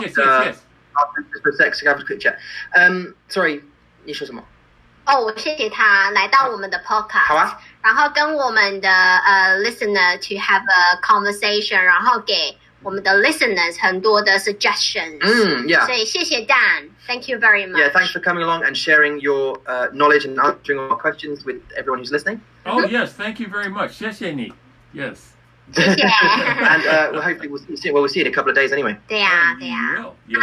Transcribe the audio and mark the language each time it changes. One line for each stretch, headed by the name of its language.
English: Just for a sec, so have a quick chat.
Chinese: Sorry, 你说什么？我谢谢他来到我们的 podcast，好啊，然后跟我们的listener
English: to have a conversation，
Chinese: 然后给我们的 listeners 很多的 suggestions。
English: Yeah.
Chinese: 所以谢谢
English: Dan，thank you very much. Yeah, thanks for coming along and sharing your knowledge and answering all our questions with everyone who's listening. Oh yes, thank you very much.
Chinese: 谢谢你.Yes. 谢谢。
English: And hopefully we'll see you. Well, we'll see you in a couple of days anyway.
Chinese: 对呀。好。